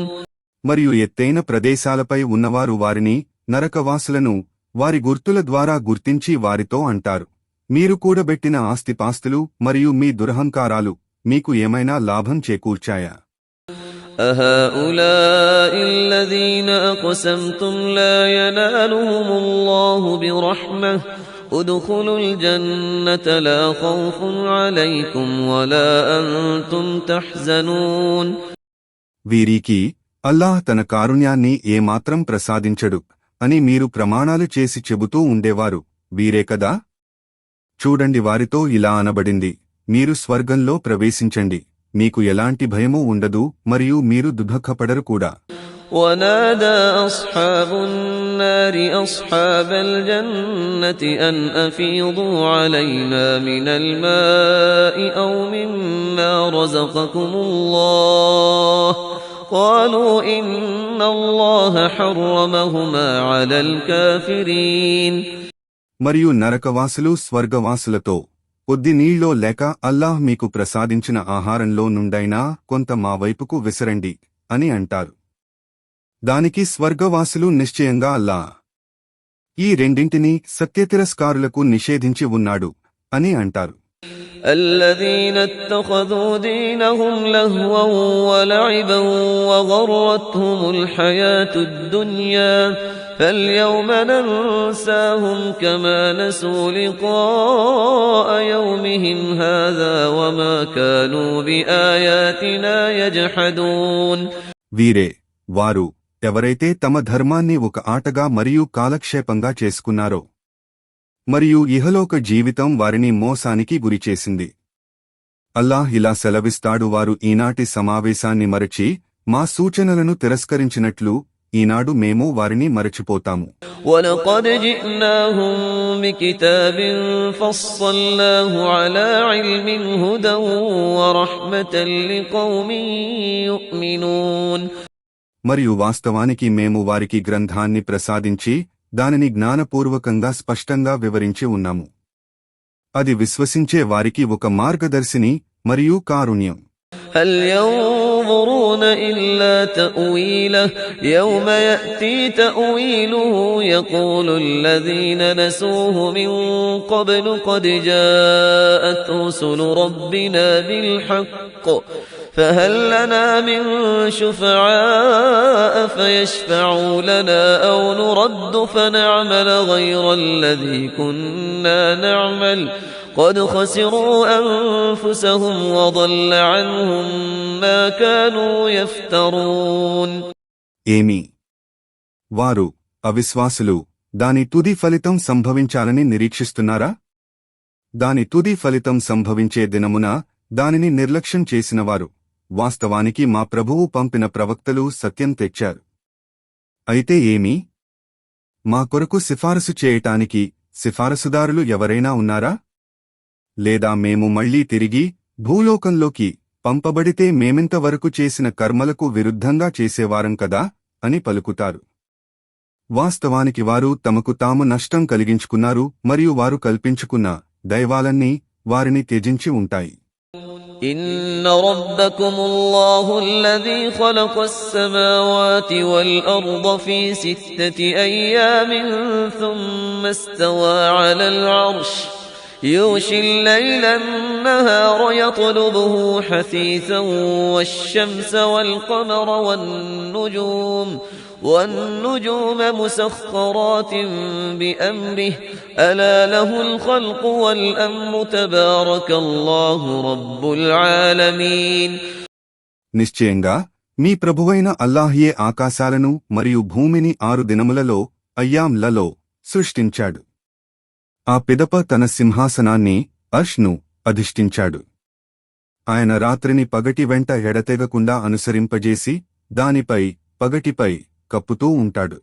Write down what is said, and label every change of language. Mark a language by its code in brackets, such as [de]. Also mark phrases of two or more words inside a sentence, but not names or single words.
[te] మరియు ఎత్తైన ప్రదేశాలపై ఉన్నవారు వారిని, నరకవాసులను, వారి గుర్తుల ద్వారా గుర్తించి వారితో అంటారు, మీరు కూడబెట్టిన ఆస్తిపాస్తులు మరియు మీ దురహంకారాలు మీకు ఏమైనా లాభం చేకూర్చాయా? [ar] أهؤلاء الذين أقسمتم لا ينالهم الله برحمة ادخلوا الجنة لا خوف عليكم ولا أنتم تحزنون. [te] వీరికి అల్లాహ్ తన కారుణ్యాన్ని ఏమాత్రం ప్రసాదించడు అని మీరు ప్రమాణాలు చేసి చెబుతూ ఉండేవారు వీరే కదా. చూడండి, వారితో ఇలా అనబడింది, మీరు స్వర్గంలో ప్రవేశించండి, మీకు ఎలాంటి భయమూ ఉండదు మరియు మీరు దుఃఖపడరు కూడా. [ar] ونادى أصحاب النار أصحاب الجنة أن أفيضوا علينا من الماء أو مما رزقكم الله قالوا إن الله حرمهما على الكافرين. [te] మరియు నరకవాసులు స్వర్గవాసులతో, కొద్ది నీళ్ళో లేక అల్లాహ్ మీకు ప్రసాదించిన ఆహారంలో నుండైనా కొంత మా వైపుకు విసరండి అని అంటారు. దానికి స్వర్గవాసులు నిశ్చయంగా అల్లాహ్ ఈ రెండింటినీ సత్యతిరస్కారులకు నిషేధించి ఉన్నాడు అని అంటారు. [ar] الذين اتخذوا دينهم لهوا ولعبا وغرتهم الحياة الدنيا فاليوم ننساهم كما نسوا لقاء يومهم هذا وما كانوا بآياتنا يجحدون. [te] వీరే వారు ఎవరైతే తమ ధర్మాన్ని ఒక ఆటగా మరియు కాలక్షేపంగా చేసుకున్నారో మరియు ఇహలోక జీవితం వారిని మోసానికి గురిచేసింది. అల్లాహ్ ఇలా సెలవిస్తాడు, వారు ఈనాటి సమావేశాన్ని మరచి మా సూచనలను తిరస్కరించినట్లు ఈనాడు మేము వారిని మరచిపోతాము. [ar] وَلَقَدْ جِئْنَاهُمْ بِكِتَابٍ فَصَّلْنَاهُ عَلَى عِلْمٍ هُدًى وَرَحْمَةً لِقَوْمٍ يُؤْمِنُونَ. [te] మరియు వాస్తవానికి మేము వారికి గ్రంథాన్ని ప్రసాదించి దానిని జ్ఞానపూర్వకంగా స్పష్టంగా వివరించి ఉన్నాము. అది విశ్వసించే వారికి ఒక మార్గదర్శిని మరియు కారుణ్యం. [ar] هل ينظرون إلا تأويله يوم يأتي تأويله يقول الذين نسوه من قبل قد جاءت رسل ربنا بالحق فهل لنا من شفعاء فيشفعوا لنا أو نرد فنعمل غير الذي كنا نعمل قد خسروا أنفسهم وضل عنهم ما كانوا يفترون. [te] ఏమి వారు అవిశ్వాసులు దాని తుది ఫలితం సంభవించాలని నిరీక్షిస్తున్నారా? దాని తుది ఫలితం సంభవించే దినమున దానిని నిర్లక్ష్యం చేసినవారు వాస్తవానికి మా ప్రభువు పంపిన ప్రవక్తలు సత్యం తెచ్చారు. అయితే ఏమి? మా కొరకు సిఫారసు చేయటానికి సిఫారసుదారులు ఎవరైనా ఉన్నారా? లేదా మేము మళ్లీ తిరిగి భూలోకంలోకి పంపబడితే మేమింతవరకు చేసిన కర్మలకు విరుద్ధంగా చేసేవారం కదా అని పలుకుతారు. వాస్తవానికి వారు తమకు తాము నష్టం కలిగించుకున్నారు మరియు వారు కల్పించుకున్న దైవాలన్నీ వారిని త్యజించి ఉంటాయి. [ar] إن ربكم الله الذي خلق السماوات والأرض في 6 أيام ثم استوى على العرش يغشي الليل النهار يطلبه حثيثا والشمس والقمر والنجوم مسخرات بأمره ألا له الخلق والأمر تبارك الله رب العالمين. [te] నిశ్చయంగా మీ ప్రభువైన అల్లాహ్యే ఆకాశాలను మరియు భూమిని 6 దినములలో అయ్యాంలలో సృష్టించాడు. ఆ పిదప తన సింహాసనాన్ని అర్ష్ను అధిష్ఠించాడు. ఆయన రాత్రిని పగటి వెంట ఎడతెగకుండా అనుసరింపజేసి దానిపై పగటిపై కప్పుతూ ఉంటాడు.